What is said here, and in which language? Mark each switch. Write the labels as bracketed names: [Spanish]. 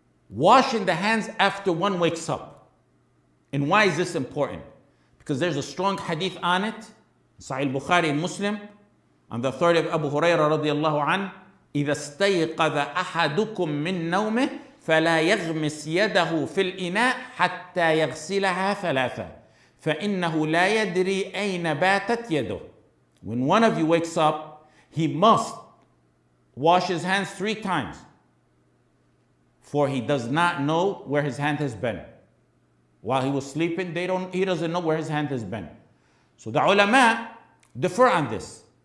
[English] Washing the hands after one wakes up. And why is this important? Because there's a strong hadith on it, Sahih Bukhari and Muslim, on the authority of Abu Hurairah radiallahu anhu, [Arabic] إِذَا اسْتَيْقَظَ أَحَدُكُم مِّن نَوْمِهِ فَلَا يَغْمِسْ يَدَهُ فِي الْإِنَاءِ حَتَّى يَغْسِلَهَا ثَلَاثًا فإنه لا يدري أين باتت يده. [English] When one of you wakes up, he must wash his hands 3 times, for he does not know where his hand has been. While he was sleeping, he doesn't know where his hand has been. So the ulama differ on this.